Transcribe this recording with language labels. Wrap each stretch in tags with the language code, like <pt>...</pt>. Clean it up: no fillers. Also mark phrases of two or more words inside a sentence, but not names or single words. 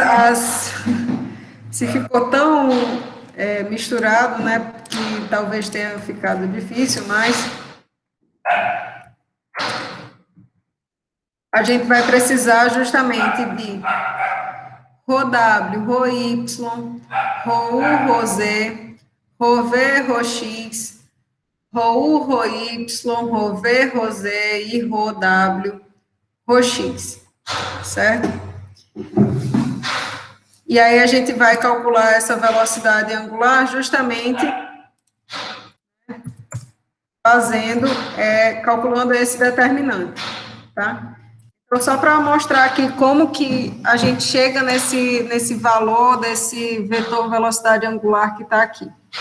<pt>se ficou tão misturado, né, que talvez tenha ficado difícil, mas a gente vai precisar justamente de ρW, ρY, ρU, ρZ, ρV, ρX, ρU, ρY, ρV, ρZ e ρW, ρX, certo? E aí a gente vai calcular essa velocidade angular justamente calculando esse determinante, tá? Então, só para mostrar aqui como que a gente chega nesse valor desse vetor velocidade angular que está aqui.</pt>